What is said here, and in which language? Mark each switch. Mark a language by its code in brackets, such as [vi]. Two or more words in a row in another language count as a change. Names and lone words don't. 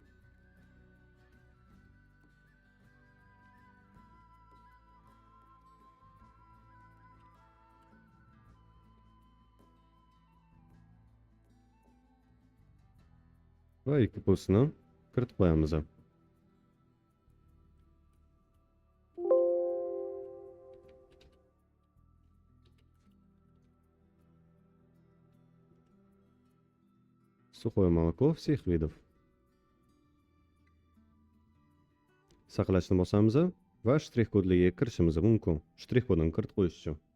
[uz] Va IKPO'sini kiritib qo'yamiz. [ru] Сухое молоко всех видов. [uz] Saqlashni bosamiz va shtrix kodlarga kirishimiz mumkin. Shtrix kodini kiritib qo'yish uchun.